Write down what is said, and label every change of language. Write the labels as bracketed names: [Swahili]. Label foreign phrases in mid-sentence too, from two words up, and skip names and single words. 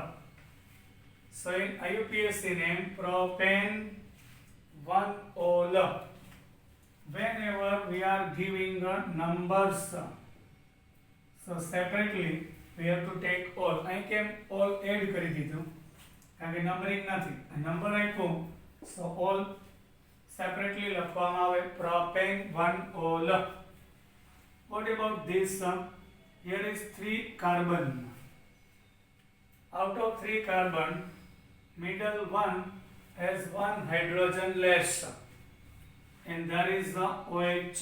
[English] So in IUPAC name propane 1-ol. Whenever we are giving numbers, so separately we have to take all. I can all add [Gujarati] કરી દીધું કારણ કે નંબરિંગ નથી. નંબર આપ્યું [English] so all separately [Gujarati] લખવામાં આવે propane 1-ol. [English] What about this? Here is 3 carbon. Out of 3 carbon, middle one has 1 hydrogen less, and that is the OH.